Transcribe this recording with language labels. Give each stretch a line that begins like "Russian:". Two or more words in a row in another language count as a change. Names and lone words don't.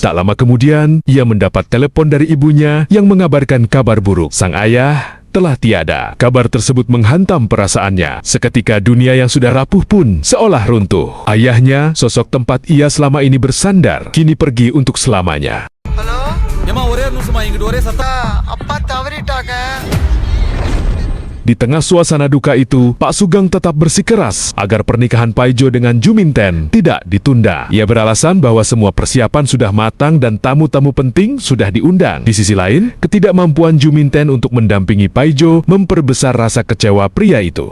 Indonesian: Tak lama kemudian, ia mendapat telepon dari ibunya yang mengabarkan kabar buruk. Sang ayah telah tiada. Kabar tersebut menghantam perasaannya. Seketika dunia yang sudah rapuh pun seolah runtuh. Ayahnya, sosok tempat ia selama ini bersandar, kini pergi untuk selamanya.
Tamil: ஏமா ஒரே ஒரு நிமிஷமா இங்கிட்டு ஒரே சத்தம். அப்பா தவறிட்டாங்க.
Indonesian: Di tengah suasana duka itu, Pak Sugeng tetap bersikeras agar pernikahan Paijo dengan Juminten tidak ditunda. Ia beralasan bahwa semua persiapan sudah matang dan tamu-tamu penting sudah diundang. Di sisi lain, ketidakmampuan Juminten untuk mendampingi Paijo memperbesar rasa kecewa pria itu.